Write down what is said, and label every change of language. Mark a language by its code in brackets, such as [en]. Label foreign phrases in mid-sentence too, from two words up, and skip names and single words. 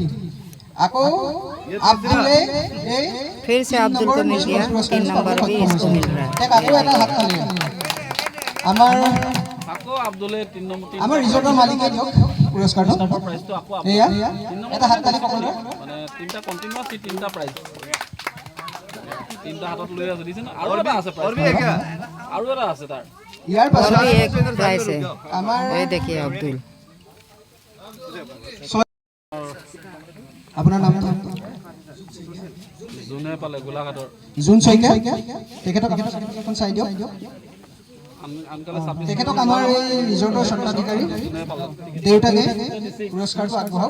[as] আকৌ আব্দুলে এই [hi] फिर से अब्दुल को मिल गया, 3 नंबर भी इसको मिल रहा है। [as] তাক আকৌ এটা হাত তালিৰে আমাৰ আকৌ আব্দুলে 3 নম্বৰ আমাৰ ৰিজৰ্টৰ মালিকে দিয়ক পুৰস্কাৰটো। প্ৰাইজটো আকৌ এয়া এটা হাত তালি সকলোৰে। মানে 3টা কণ্টিনিউৱাছ 3টা প্ৰাইজ 3টা হাতত লৈ আছে দিছে না। আৰু এটা আছে [hi] और भी है क्या? [as] আৰু এটা আছে তাৰ ইয়াৰ [hi] और [as] পাছত [hi] भी एक प्राइस है, [as] আমাৰ [hi] ये देखिए अब्दुल। [as] আপোনাৰ নামটো যোনে পালে গোলাঘাটৰ জোন শইকীয়া। তেখেতক এখন চাই দিয়ক। আনকালে 26 তেখেতক আমাৰ এই ৰিজৰ্টৰ স্বত্বাধিকাৰী দেউতাকে পুৰস্কাৰটো আগবঢ়াওক।